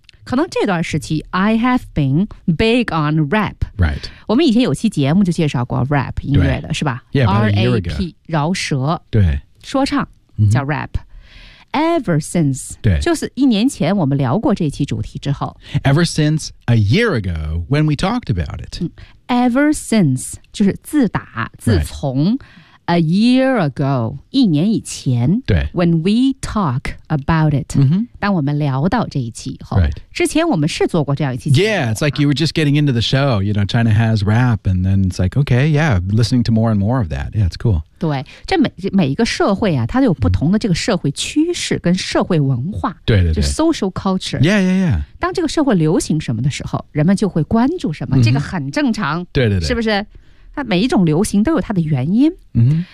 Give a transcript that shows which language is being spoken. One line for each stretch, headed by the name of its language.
Chinese: 可能这段时期
English: I have been big on rap、 right.
Chinese: 我们以前有期节目就介绍过 rap 音乐的是吧
English: yeah,
Chinese: R-A-P 饶舌对说唱、
English: mm-hmm. 叫 rap Ever since
Chinese: 对就是一年前我们聊过这期主题之后
English: Ever since a year ago when we talked about it、嗯 Ever since,
Chinese: 就是自打自从、
English: right. a year ago,
Chinese: 一年以前对
English: when we talk about it,、 mm-hmm.
Chinese: 当我们聊到这一期以后、
English: right.
Chinese: 之前我们是做过这样一期节目
English: Yeah, it's like you were just getting into the show, you know, China has rap, and then it's like, okay, yeah, listening to more and more of that. Yeah, it's cool.
Chinese: 对这 每一个社会啊它都有不同的这个社会趋势跟社会文化。对对对。
English: 就 social culture。 Yeah, yeah, yeah.
Chinese: 当这个社会流行什么的时候人们就会关注什么、嗯、这个很正常。对对对。是不是它每一种流行都有它的原因。嗯。